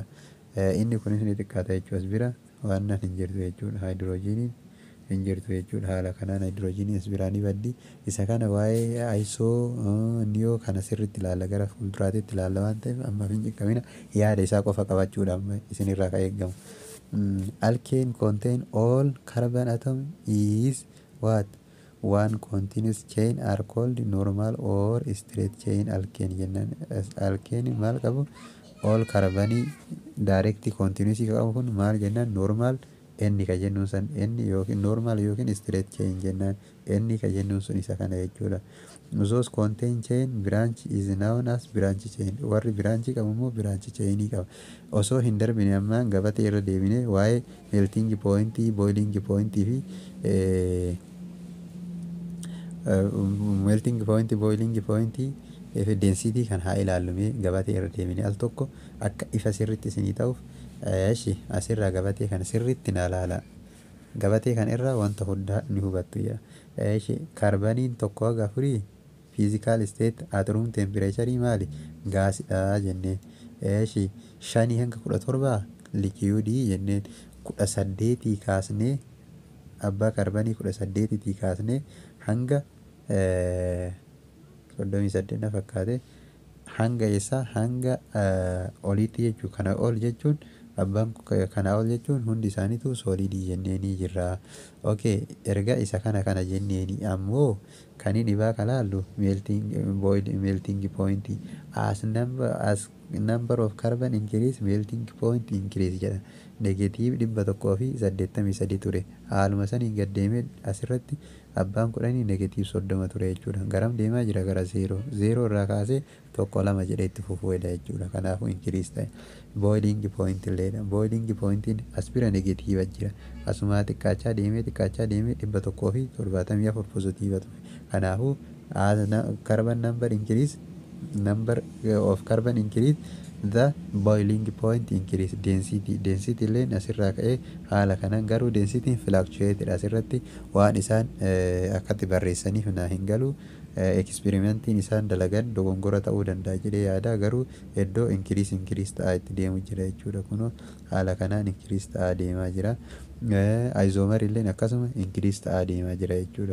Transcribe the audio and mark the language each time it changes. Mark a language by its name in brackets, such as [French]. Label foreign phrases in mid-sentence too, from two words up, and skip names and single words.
[Oromo] Inni kunis ni xiqqaata jechuudha. As bira waan hin jirtu jechuudha. Haayidroojiniin hin jirtu jechuudha. Haala kanaan haayidroojiniin as biraa ni baddi. Isa kana waa'ee isoo niyoo kana sirriitti ilaalla gara fuulduraatti ilaalla waan ta'eef amma hin qaqqabina yaada isaa qofa qabachuudha amma isinirraa ka eeggamu. [English] Alkane contain all carbon atom is what one continuous chain are called normal or straight chain alkane jennaan. [Oromo] Alkane maal qabu all carbonii [English] direct continuous [Oromo] qabu kun maal jennaan normal n ka jennuun san n yookiin normal yookiin [English] straight chain [Oromo] jennaan n ka jennuun sun isa kana jechuudha. [English] Those contain chain branch is known as branch chain [Oromo] warri branch qabu immoo branch chain qaba. Osoo hin darbine amma gabatee irra deebine waa'ee [English] melting point boiling point [Oromo] fi [English] melting point boiling point density [Oromo] kan haa ilaallume gabatee irra deebine al tokko akka ifa sirriitti isinii ta'uuf asirraa gabatee kana sirriitti na ilaala. Gabatee kan irraa wanta hundaa ni hubattu yaa. Kaarbaniin tokko haga afurii [English] physical state at room temperature [Oromo] maali gaasidha jenneen. Shanii hanga 17 liquidii jenneen 18 kaasnee abbaa kaarbanii 18 kaasnee hanga 38 na fakkaate hanga isaa hanga oliitti jechuun kana ol jechuun abbaan kana ol jechuun hundi isaaniitu soolidii jenneeni jirra. Okay, erga isa kana jenneeni ammoo kan inni bakka laallu [English] melting point as number of carbon increase melting point increase [Oromo] jedha. Negative 183 ture. Haaluma saniin gad deemee asirratti abbaan kudhanii negative 30 ture jechuudha. Garam deemaa jira gara 0 irraa kaasee 1 2 jedhee itti fufuudha jechuudha. Kanaafuu increase ta'e. [English] Boiling point [Oromo] illeedha. [English] Boiling pointiin [Oromo] as bira negative jira. Asumaa xiqqaachaa deemee 174 positive ture. Kanaafuu [English] carbon number increase number of carbon increase the boiling point increase [Oromo] density illeen asirraa ka'ee haala kanaan garuu [English] density fluctuated [Oromo] asirratti waan isaan akkatti barreessaniif naa hin galu experimentiin isaan dalagan dogongora ta'uu danda'a jedhee yaada garuu iddoo increase ta'aa itti deemu jira jechuudha. Kunoo haala kanaan increase ta'aa deemaa jira. Isomer illeen akkasuma increase ta'aa deemaa jira jechuudha.